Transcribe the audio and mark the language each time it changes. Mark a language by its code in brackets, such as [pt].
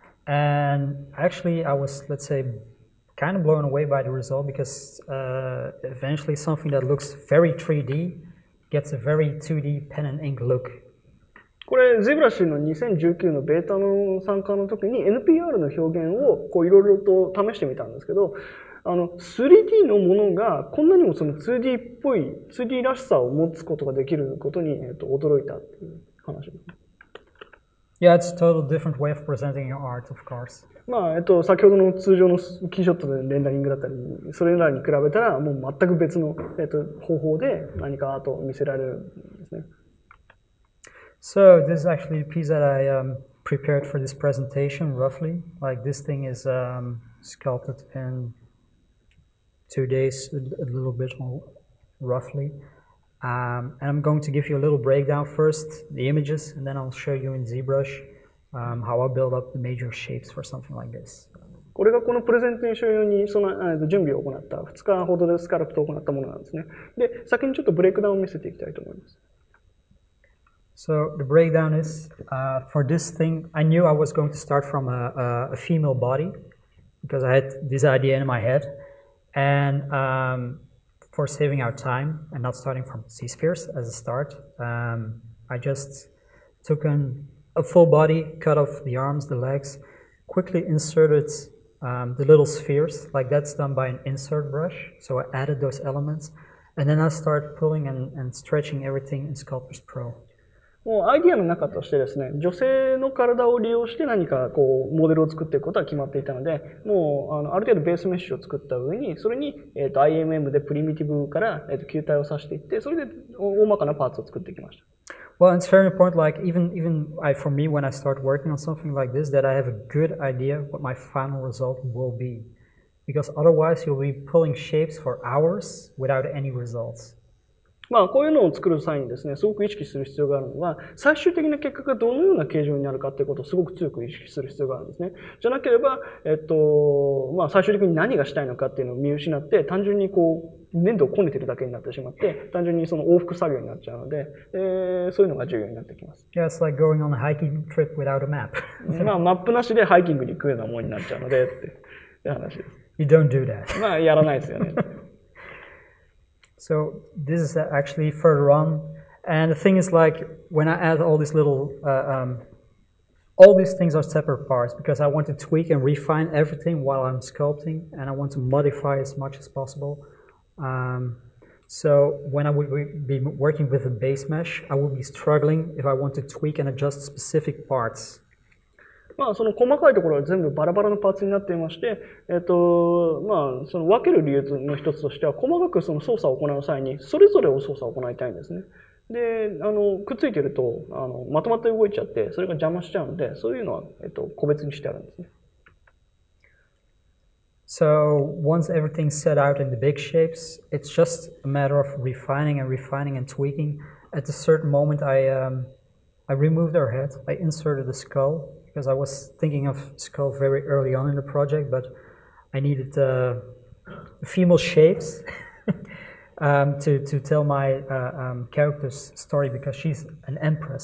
[en] And actually I was, let's say, kind of blown away by the result because eventually something that looks very 3D gets a very 2D pen and ink look. [ja] これ ZBrush の2019のベータの参加の時に NPR の表現をいろいろと試してみたんですけど、3D のものがこんなにもその 2D っぽい 2D らしさを持つことができることに驚いたっていう話です。 [en] Yeah, it's a total different way of presenting your art, of course. [ja] まあ、先ほどの通常のキーショットでレンダリングだったり、それらに比べたらもう全く別の、方法で何かアートを見せられるんですね。 [en] So this is actually a piece that I prepared for this presentation, roughly. Like this thing is sculpted in 2 days, a little bit more roughly. And I'm going to give you a little breakdown first, the images, and then I'll show you in ZBrush how I build up the major shapes for something like this. [ja] これがこのプレゼンテーション用に準備を行った2日ほどでスカルプトを行ったものなんですね。で、先にちょっとブレイクダウンを見せていきたいと思います。 [en] So the breakdown is, for this thing, I knew I was going to start from a female body because I had this idea in my head. And for saving our time and not starting from Z-spheres as a start, I just took a full body, cut off the arms, the legs, quickly inserted the little spheres, like that's done by an insert brush. So I added those elements, and then I started pulling and stretching everything in Sculptors Pro. [ja] もうアイディアの中としてですね、女性の体を利用して何かこうモデルを作っていくことは決まっていたので、もうある程度ベースメッシュを作った上に、それにIMM でプリミティブから球体を刺していって、それで大まかなパーツを作っていきました。 [en] Well, it's very important, like even for me, when I start working on something like this, that I have a good idea what my final result will be. Because otherwise you'll be pulling shapes for hours without any results. [ja] まあこういうのを作る際にですね、すごく意識する必要があるのは、最終的な結果がどのような形状になるかということをすごく強く意識する必要があるんですね。じゃなければ、まあ最終的に何がしたいのかっていうのを見失って、単純にこう、粘土をこねてるだけになってしまって、単純にその往復作業になっちゃうので、そういうのが重要になってきます。 [en] Yeah, it's like going on a hiking trip without a map. [ja] まあマップなしでハイキングに行くようなものになっちゃうので、って話です。 [en] You don't do that. [ja] まあやらないですよね。 [en] So this is actually further on, and the thing is, like, when I add all these little, all these things are separate parts because I want to tweak and refine everything while I'm sculpting, and I want to modify as much as possible. So when I would be working with a base mesh, I would be struggling if I want to tweak and adjust specific parts. [ja] まあその細かいところは全部バラバラのパーツになっていまして、まあその分ける理由の一つとしては、細かくその操作を行う際にそれぞれを操作を行いたいんですね。で、くっついてるとまとまって動いちゃってそれが邪魔しちゃうので、そういうのは個別にしてあるんですね。 [en] So once everything's set out in the big shapes, it's just a matter of refining and tweaking. At a certain moment, I removed her head. I inserted a skull. Because I was thinking of skull very early on in the project, but I needed female shapes to tell my character's story because she's an empress.